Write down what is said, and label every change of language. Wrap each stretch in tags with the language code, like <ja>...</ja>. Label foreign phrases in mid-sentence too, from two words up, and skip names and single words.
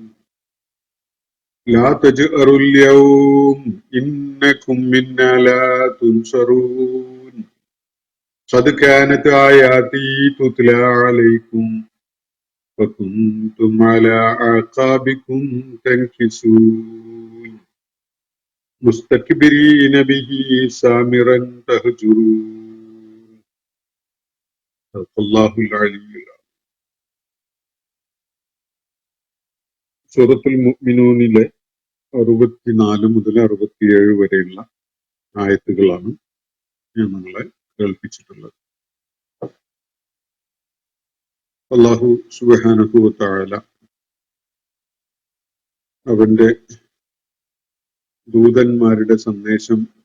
<ar>لا تجأروا اليوم إنكم منا لا تنصرون قد كانت آياتي تتلى عليكم فكنتم على أعقابكم تنكصون مستكبرين به سامرا تهجرون صدق الله العلي العظيم.</ar> <ml>സൂറത്തുൽ മുഅ്മിനൂനിലെ 64 മുതൽ 67 വരെയുള്ള ആയത്തുകളാണ് ഞാൻ നിങ്ങളെ കേൾപ്പിച്ചിട്ടുള്ളത്.</ml> <ar>الله سبحانه وتعالى</ar> <ml>അവന്റെ ദൂതന്മാരുടെ സന്ദേശം</ml>